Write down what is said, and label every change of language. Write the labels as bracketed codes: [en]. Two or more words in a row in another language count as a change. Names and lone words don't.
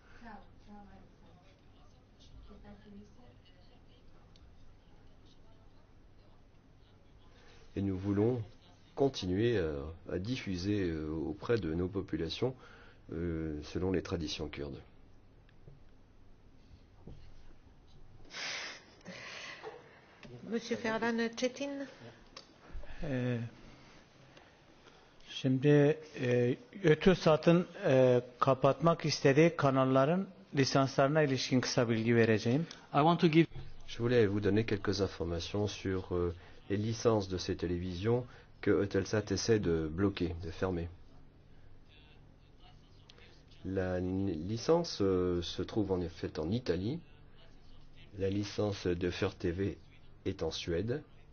[fr] Et nous voulons continuer à diffuser auprès de nos populations selon les traditions kurdes. Monsieur Ferlan Çetin. [tr] Şimdi Eutelsat'ın kapatmak istediği kanalların lisanslarına ilişkin kısa bilgi vereceğim. [fr] Je voulais vous donner quelques informations sur les licences de ces télévisions que Eutelsat essaie de bloquer, de fermer. La licence se trouve en fait en Italie. La licence de Fer TV est en Suède.